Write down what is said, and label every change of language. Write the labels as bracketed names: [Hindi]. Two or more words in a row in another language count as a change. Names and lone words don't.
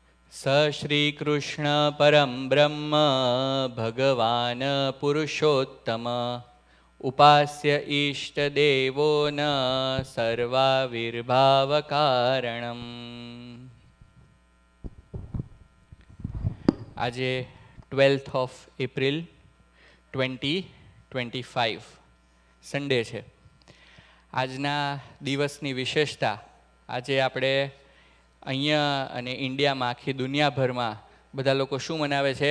[Sanskrit] स श्रीकृष्ण परं ब्रह्म भगवान् पुरुषोत्तम उपास्य इष्टदेवो न सर्वाविर्भावकारणम्। [Gujarati] આજે [English] 12th of April 2025 Sunday [Gujarati] છે. આજના દિવસની વિશેષતા, આજે આપણે અહીંયા અને ઇન્ડિયામાં, આખી દુનિયાભરમાં બધા લોકો શું મનાવે છે?